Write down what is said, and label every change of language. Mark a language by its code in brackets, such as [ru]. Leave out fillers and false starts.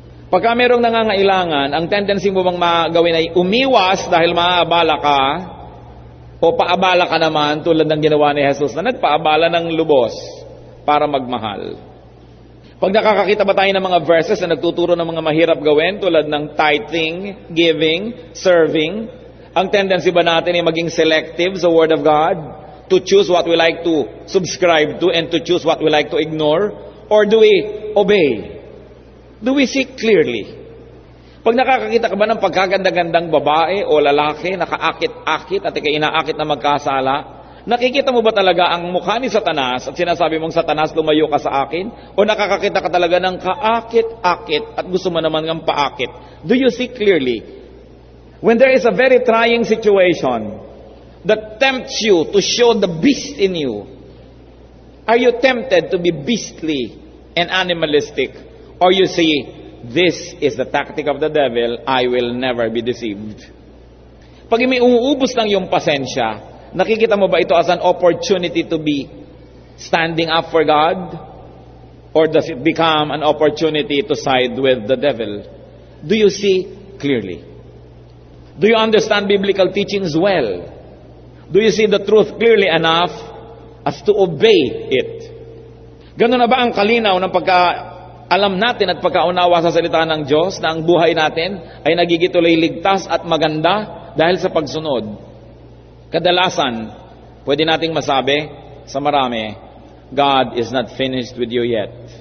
[tl] Pagka merong nangangailangan, ang tendency mo bang magawin ay umiwas dahil maaabala ka, o paabala ka naman tulad ng ginawa ni Jesus na nagpaabala ng lubos para magmahal. Pag nakakakita ba tayo ng mga verses na nagtuturo ng mga mahirap gawin tulad ng tithing, giving, serving, ang tendency ba natin ay maging selective sa Word of God? [en] To choose what we like to subscribe to and to choose what we like to ignore? Or do we obey? Do we see clearly? [tl] Pag nakakakita ka ba ng pagkaganda-gandang babae o lalaki, nakaakit-akit at ikay inaakit na magkasala, nakikita mo ba talaga ang mukha ni Satanas at sinasabi mong, Satanas, lumayo ka sa akin? O nakakakita ka talaga ng kaakit-akit at gusto mo naman ng paakit? [en] Do you see clearly? When there is a very trying situation that tempts you to show the beast in you, are you tempted to be beastly and animalistic? Or you see, this is the tactic of the devil, I will never be deceived. [tl] Pag may umuubos ng iyong pasensya, nakikita mo ba ito [en] as an opportunity to be standing up for God? Or does it become an opportunity to side with the devil? Do you see clearly? Do you understand biblical teachings well? Do you see the truth clearly enough as to obey it? [tl] Ganun na ba ang kalinaw ng pagka-alam natin at pagkaunawa sa salita ng Diyos na ang buhay natin ay nagigituloy ligtas at maganda dahil sa pagsunod? Kadalasan, pwede nating masabi sa marami, [en] God is not finished with you yet.